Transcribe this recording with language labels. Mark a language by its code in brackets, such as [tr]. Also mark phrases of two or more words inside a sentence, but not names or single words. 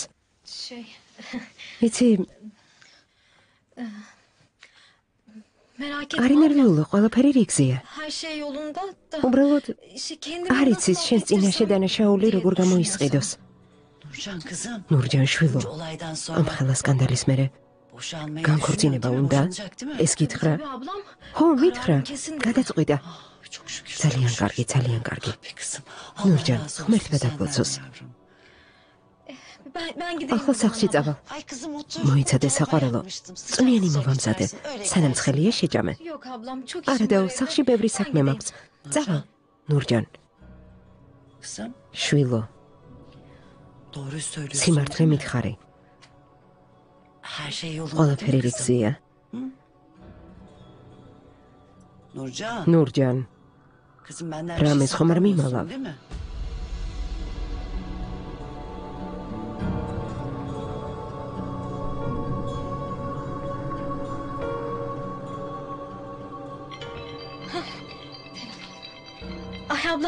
[tr] Şey, [ka] იცი, [tr] merak [ka] არი [tr] etme. [ka] ნერვიულო, ყველაფერი რიგზეა. [tr] Her şey yolunda da. [ka] უბრალოდ [tr] İşte kendimi [ka] არ [tr] nasıl [ka] იცის შენს წინაშე [tr] affettirsem [ka] დანაშაული [tr] diye [ka] როგორ გამოისყიდოს. [tr] Nurcan kızım. [ka] ნურჯან შვილო, [tr] Bu olaydan [ka] ამ [tr] sonra [ka] ხელა სკანდალის მერე [tr] boşanmayı [ka] განქორწინება [tr] düşünüyor, [ka] უნდა? [tr] boşanacak değil mi? [ka] ეს გითხრა? [tr] Tabii ablam. [ka] ხო, მითხრა. [tr] Kararım kesin. [ka] გადაწყვიტა. [tr] Çok şükür. [ka] ძალიან კარგი, ძალიან კარგი. [tr] Be kızım. Nurcan, Allah razı olsun [ka] ღმერთმა [tr] senden [ka] დაგლოცოს. [tr] yavrum. Ben gideyim. [ka] ახლა [tr] o zaman [ka] სახლში [tr] abla. [ka] წავალ. [tr] Ay kızım otur. [ka] მოიცადე [tr] Dolaba [ka] საყვარელო. [tr] yapmıştım. Sıcak [ka] წვნიანი [tr] su [ka] მოვამზადე. [tr] içersin, öyle [ka] სანამ [tr] gelsin. [ka] ცხელია შეჭამე. [tr] Yok ablam çok [ka] არა [tr] işim [ka] და [tr] var [ka] სახლში [tr] evde. [ka] ბევრი [tr] Ben [ka] საქმე [tr] gideyim. [ka] მაქვს. წავალ. ნურჯან, [tr] Kızım [ka] შვილო, [tr] doğru söylüyorsun. [ka] სიმართლე მითხარი. [tr] Her şey yolunda. [ka] ყველაფერი [tr] değil mi kızım? [ka] რიგზეა. [tr] Nurcan. [ka] ნურჯან, [tr] Kızım benden [ka] რამეს ხომ არ [tr] saklamıyorsun, [ka] mimalav. [tr] değil mi? Ay ablam.